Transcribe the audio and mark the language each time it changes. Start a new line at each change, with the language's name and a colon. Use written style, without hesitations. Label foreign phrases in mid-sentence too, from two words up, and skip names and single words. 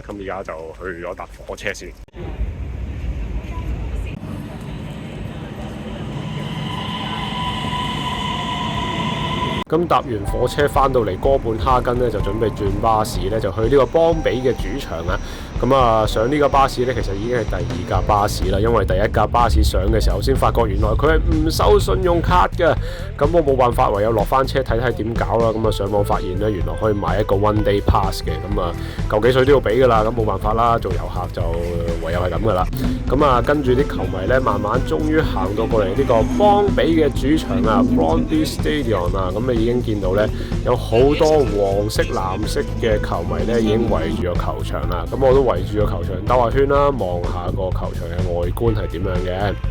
Cantonese: 咁而家就去咗搭火車先。咁搭完火車翻到嚟哥本哈根咧，就準備轉巴士咧，就去呢個邦比嘅主場啊！咁啊，上呢個巴士咧，其實已經係第二架巴士啦，因為第一架巴士上嘅時候先發覺原來佢係唔收信用卡嘅。咁我冇辦法，唯有落翻車睇睇點搞啦。咁啊，上網發現咧，原來可以買一個
English: one day pass
Cantonese: 嘅。咁啊，舊幾歲都要俾噶啦。咁冇辦法啦，做遊客就唯有係咁噶啦。咁啊，跟住啲球迷咧，慢慢終於行到過嚟呢個邦比嘅主場啊 Brøndby Stadion 啊，咁已經見到咧有好多黃色、藍色嘅球迷咧，已經圍住個球場啦。咁我都圍住個球場兜下圈啦，望下個球場嘅外觀係點樣嘅。